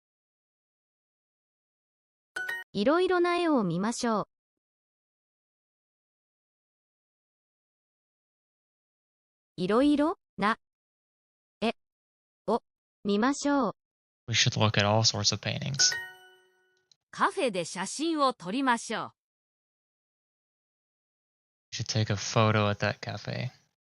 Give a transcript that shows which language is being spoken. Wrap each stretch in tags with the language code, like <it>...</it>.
<ja>"いろいろな絵を見ましょう。いろいろな絵を見ましょう。</ja> <en>We should look at all sorts of paintings.</en> <ja>カフェで写真を撮りましょう。</ja> <en>We should take a photo at that cafe.</en>